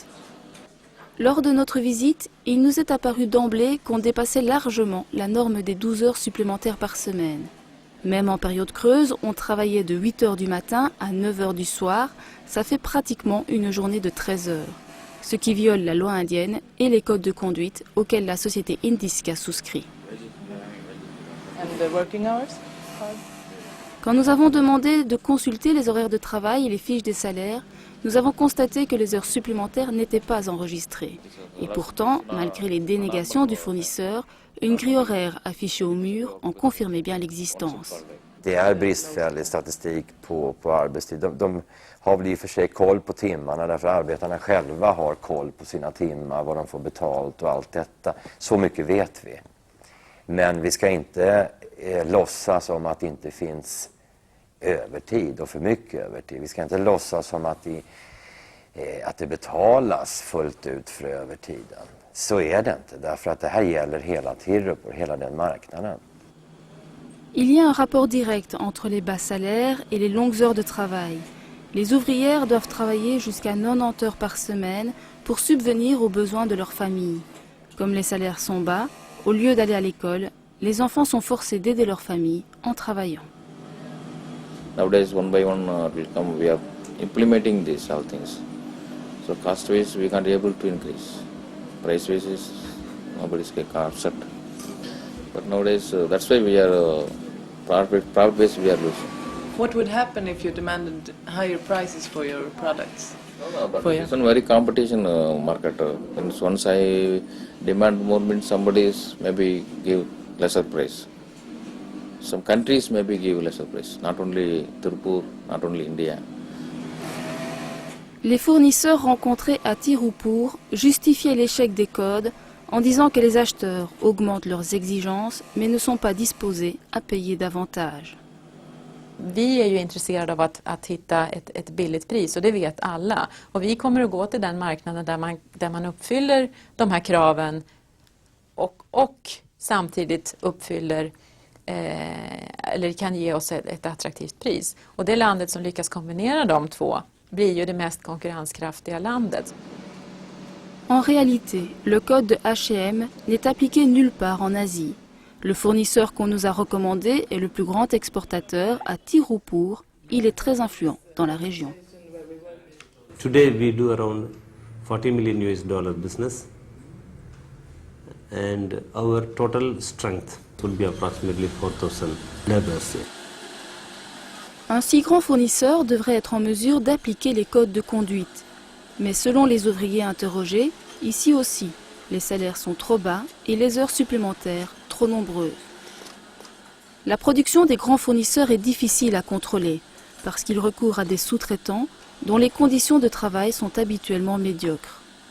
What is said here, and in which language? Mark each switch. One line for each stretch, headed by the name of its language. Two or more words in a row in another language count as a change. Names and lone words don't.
French: Lors de notre visite, il nous est apparu d'emblée qu'on dépassait largement la norme des 12 heures supplémentaires par semaine. Même en période creuse, on travaillait de 8 heures du matin à 9 heures du soir. Ça fait pratiquement une journée de 13 heures. Ce qui viole la loi indienne et les codes de conduite auxquels la société Indiska souscrit.
English: And the working hours?
French: Quand nous avons demandé de consulter les horaires de travail et les fiches des salaires, nous avons constaté que les heures supplémentaires n'étaient pas enregistrées. Et pourtant, malgré les dénégations du fournisseur, une grille horaire affichée au mur en confirmait bien l'existence.
Swedish: Det är bristfällig statistik på arbetstid. De har väl i och för sig koll på timmarna därför arbetarna själva har koll på sina timmar, vad de får betalt och allt detta. Så mycket vet vi. Men vi ska inte låtsas om att det inte finns övertid och för mycket övertid. Vi ska inte låtsas som att det betalas fullt ut för övertiden. Så är det inte, därför att det här gäller hela Tirupur, hela den marknaden.
French: Il y a un rapport direct entre les bas salaires et les longues heures de travail. Les ouvrières doivent travailler jusqu'à 90 heures par semaine pour subvenir aux besoins de leur famille. Comme les salaires sont bas, au lieu d'aller à l'école, les enfants sont forcés d'aider leur famille en travaillant.
English: Nowadays, one by one, we are implementing these all things. So cost-wise, we can't be able to increase. Price-wise, nobody's upset. But nowadays, that's why we are profit-based. We are losing. What would happen if you demanded higher prices for your products? It's a very competition market. Once I demand more, means somebody is maybe give lesser price. Some countries maybe give lesser price. Not only Tirupur, not only India.
French: Les fournisseurs rencontrés à Tirupur justifiaient l'échec des codes en disant que les acheteurs augmentent leurs exigences mais ne sont pas disposés à payer davantage.
Swedish: Vi är ju intresserade av att hitta ett billigt pris och det vet alla. Och vi kommer att gå till den marknaden där man uppfyller de här kraven och samtidigt uppfyller eller kan ge oss ett attraktivt pris. Och det landet som lyckas kombinera de två blir ju det mest konkurrenskraftiga landet.
French: En réalité, le code de H&M n'est appliqué nulle part en Asie. Le fournisseur qu'on nous a recommandé est le plus grand exportateur à Tirupur. Il est très influent dans la région.
English: Today we do around $40 million business, and our total strength will be approximately 4,000 laborers.
French: Un si grand fournisseur devrait être en mesure d'appliquer les codes de conduite. Mais selon les ouvriers interrogés, ici aussi, les salaires sont trop bas et les heures supplémentaires trop nombreuses. La production des grands fournisseurs est difficile à contrôler parce qu'ils recourent à des sous-traitants dont les conditions de travail sont habituellement médiocres.